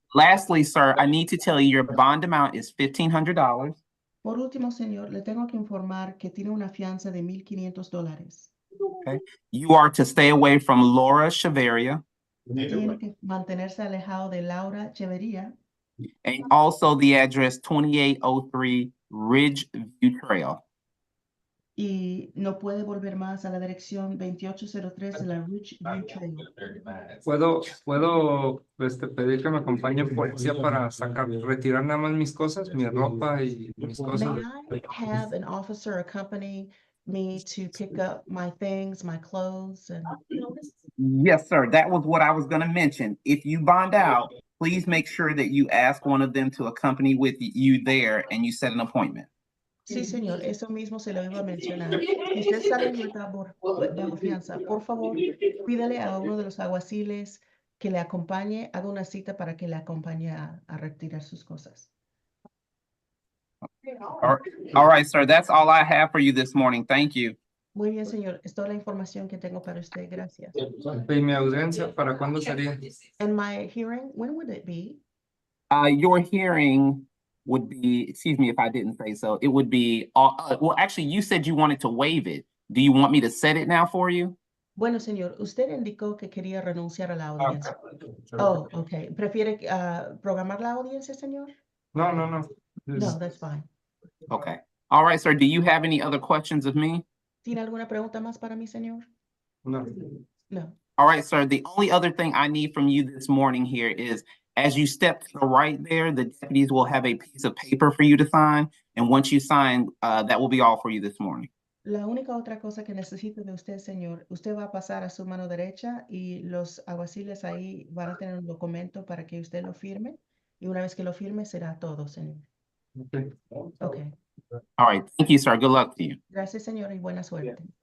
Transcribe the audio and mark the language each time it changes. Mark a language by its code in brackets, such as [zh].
[en] Lastly, sir, I need to tell you your bond amount is $1,500. [es] Por último, señor, le tengo que informar que tiene una fianza de $1,500. [en] Okay. You are to stay away from Laura Chaveria [es] Tiene que mantenerse alejado de Laura Chevería [en] and also the address 2803 Ridge View Trail. [es] y no puede volver más a la dirección 2803 de la Ridge View Trail. ¿Puedo pedir que me acompañe policía para retirar nada más mis cosas, mi ropa y mis cosas? [en] May I have an officer accompany me to pick up my things, my clothes, and Yes, sir. That was what I was going to mention. If you bond out, please make sure that you ask one of them to accompany with you there and you set an appointment. [es] sí, señor, eso mismo se lo iba a mencionar. Si usted sale en libertad bajo fianza, por favor, pídale a uno de los alguaciles que le acompañe, haga una cita para que le acompañe a retirar sus cosas. [en] All right, sir. That's all I have for you this morning. Thank you. [es] Muy bien, señor. Es toda la información que tengo para usted. Gracias. ¿Y mi audiencia para cuándo sería? [en] And my hearing, when would it be? Your hearing would be, excuse me if I didn't say so, it would be, well, actually, you said you wanted to waive it. Do you want me to set it now for you? [es] Bueno, señor, usted indicó que quería renunciar a la audiencia. [en] Oh, okay. [es] ¿Prefiere programar la audiencia, señor? No, no, no. [en] No, that's fine. Okay. All right, sir. Do you have any other questions of me? [es] ¿Tiene alguna pregunta más para mí, señor? No. No. [en] All right, sir. The only other thing I need from you this morning here is as you step to the right there, the deputies will have a piece of paper for you to sign. And once you sign, that will be all for you this morning. [es] La única otra cosa que necesito de usted, señor, usted va a pasar a su mano derecha y los alguaciles ahí van a tener un documento para que usted lo firme. Y una vez que lo firme, será todo, señor. [en] Okay. Okay. All right. Thank you, sir. Good luck to you. [es] Gracias, señor, y buena suerte.